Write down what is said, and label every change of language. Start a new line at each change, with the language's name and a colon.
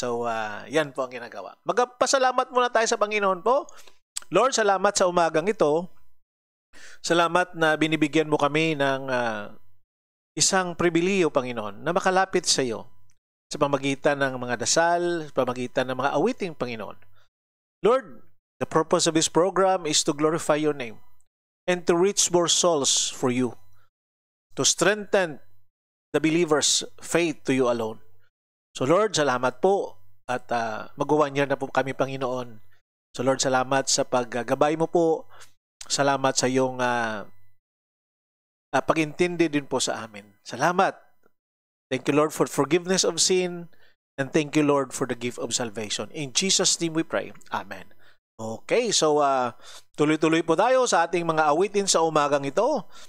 Filipino: So, yan po ang ginagawa. Magpasalamat muna tayo sa Panginoon po. Lord, salamat sa umagang ito. Salamat na binibigyan mo kami ng isang pribiliyo, Panginoon, na makalapit sa iyo sa pamagitan ng mga dasal, sa pamagitan ng mga awiting, Panginoon.
English: Lord, the purpose of this program is to glorify your name and to reach more souls for you, to strengthen the believer's faith to you alone.
Filipino: So Lord, salamat po at magawa niya na po kami, Panginoon. So Lord, salamat sa paggabay mo po. Salamat sa iyong pag-intindi din po sa amin. Salamat.
English: Thank you, Lord, for forgiveness of sin. And thank you, Lord, for the gift of salvation. In Jesus' name we pray. Amen.
Filipino: Okay, so tuloy-tuloy po tayo sa ating mga awitin sa umagang ito.